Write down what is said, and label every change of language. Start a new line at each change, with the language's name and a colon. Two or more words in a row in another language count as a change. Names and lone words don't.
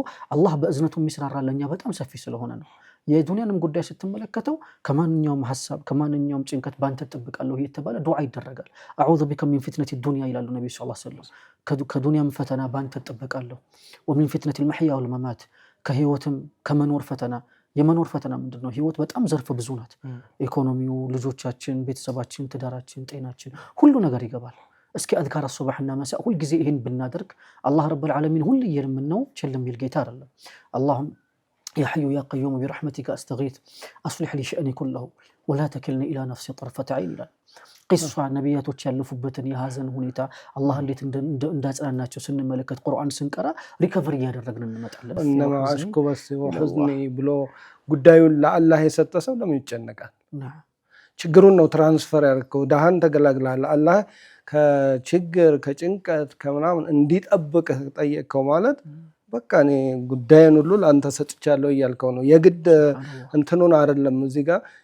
Amharic: አላህ በእዝነቱ የሚስራራለኛ በጣም ሰፊ ስለሆነ ነው የዱንያንም ጉዳይ ስትመለከተው ከማንኛውም ሐሳብ ከማንኛውም ጭንቀት ባንተ ተጠብቃለሁ እየተባለ ዱዓ ይደረጋል
Arabic: أعوذ بك من فتنة الدنيا
Amharic: ይላሉ ነብዩ
Arabic: صلى الله عليه وسلم
Amharic: ከዱንያም ፈተና ባንተ ተጠብቃለሁ
Arabic: ومن فتنة المحيا والممات
Amharic: ከህይወትም ከመኖር ፈተና የመኖር ፈተና ምንድነው ህይወት በጣም ዘርፈ ብዙ ናት ኢኮኖሚው ልጆቻችን ቤተሰባችን ትዳራችን ጤናችን ሁሉ ነገር ይገባል እስኪ አዝካር ሱብሃንና መሳእ ሁሉ ጊዜ ይሄን ብናደርግ አላህ
Arabic: رب العالمين
Amharic: ሁሉ የምንነው ቸልም ይል ጌታ አይደለም
Arabic: اللهم يا حي يا قيوم برحمتك استغيث اصلح لي شأني كله ولا تكلني الى نفسي طرفة عين
Amharic: ይላል ቂሷ ነብያቶች ያለፉበትን የሐዘን ሁኔታ አላህ እንዴት እንዳጽናናቸው ስንመለከት ቁርአን ስንቀራ ሪከቨሪ ያደረግን እንመጣለን
Arabic: إنما أشكو بثي وحزني
Amharic: ብሎ ጉዳዩን ለአላህ የሰጠ ሰው ለምን ይጨነቃል ችግሩን ነው ትራንስፈር ያደረገው ዳሃን ተገላግላል አላህ ከችግር ከጭንቀት ከምናምን እንዲጠብቅ ጠየቀው ማለት በቃ እኔ ጉዳዩን ሁሉ ለአንተ ሰጥቻለሁ እያልከው ነው የግድ እንትኑን አይደለም እዚህ ጋር